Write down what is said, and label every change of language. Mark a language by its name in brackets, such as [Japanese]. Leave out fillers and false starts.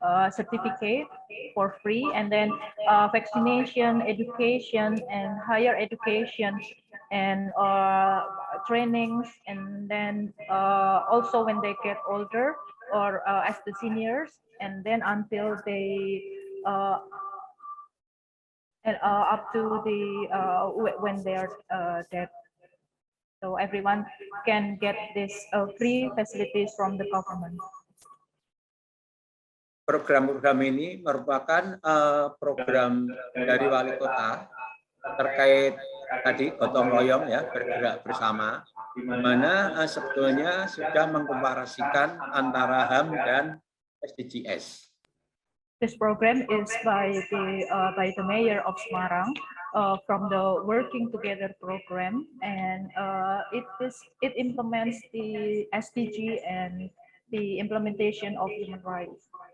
[English] certificate for free, and then vaccination, education, and higher education, and trainings, and then also when they get older or as the seniors, and then until they and up to the when they are dead. So everyone can get this free facilities from the government. [Indonesian] Program-program ini merupakan program dari wali kota terkait tadi gotong royong, ya, bergerak bersama, di mana sebetulnya sudah mengkomparasikan antara HAM dan SDGs. [English] This program is by the mayor of Semarang from the Working Together program, and it implements the SDG and the implementation of human rights.